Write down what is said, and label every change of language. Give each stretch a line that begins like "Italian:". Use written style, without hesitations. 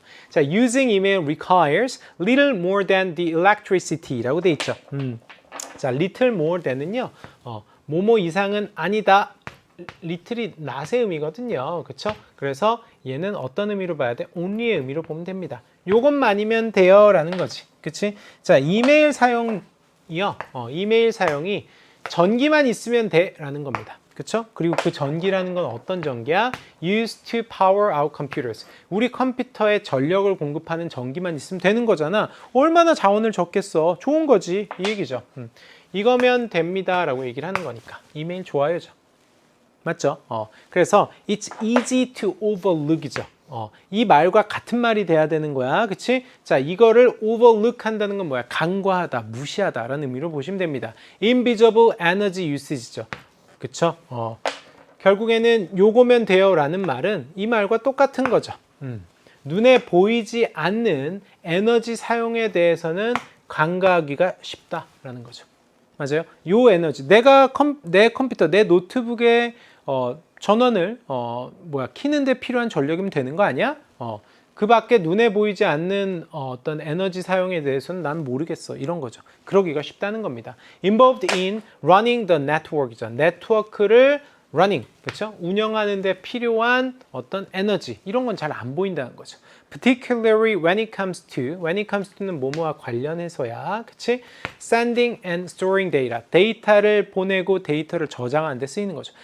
English: 자, using email requires little more than the electricity
Korean: 라고 돼 있죠.
English: 자, little more than은요.
Korean: 뭐뭐 이상은 아니다. little이 낫의 의미거든요. 그쵸? 그래서 얘는 어떤 의미로 봐야 돼? only의 의미로 보면 됩니다. 요것만이면 돼요 라는 거지. 그치? 자, 이메일 사용이요. 이메일 사용이 전기만 있으면 돼 라는 겁니다. 그쵸? 그리고 그 전기라는 건 어떤 전기야?
English: used to power our computers.
Korean: 우리 컴퓨터에 전력을 공급하는 전기만 있으면 되는 거잖아. 얼마나 자원을 적겠어. 좋은 거지. 이 얘기죠. 이거면 됩니다 라고 얘기를 하는 거니까. 이메일 좋아요죠. 맞죠? 그래서
English: it's easy to overlook이죠.
Korean: 이 말과 같은 말이 돼야 되는 거야. 그치? 자, 이거를 overlook 한다는 건 뭐야? 간과하다, 무시하다 라는 의미로 보시면 됩니다.
English: invisible energy usage죠.
Korean: 그쵸? 결국에는 요거면 돼요 라는 말은 이 말과 똑같은 거죠. 눈에 보이지 않는 에너지 사용에 대해서는 간과하기가 쉽다라는 거죠. 맞아요? 요 에너지, 내 컴퓨터, 내 노트북에 전원을 키는데 필요한 전력이면 되는 거 아니야? 그 밖에 눈에 보이지 않는 어떤 에너지 사용에 대해서는 난 모르겠어. 이런 거죠. 그러기가 쉽다는 겁니다.
English: Involved in running the network이죠.
Korean: 네트워크를 running, 그렇죠? 운영하는 데 필요한 어떤 에너지, 이런 건 잘 안 보인다는 거죠.
English: Particularly when it comes to는
Korean: 뭐뭐와 관련해서야, 그치?
English: Sending and storing data,
Korean: 데이터를 보내고 데이터를 저장하는 데 쓰이는 거죠.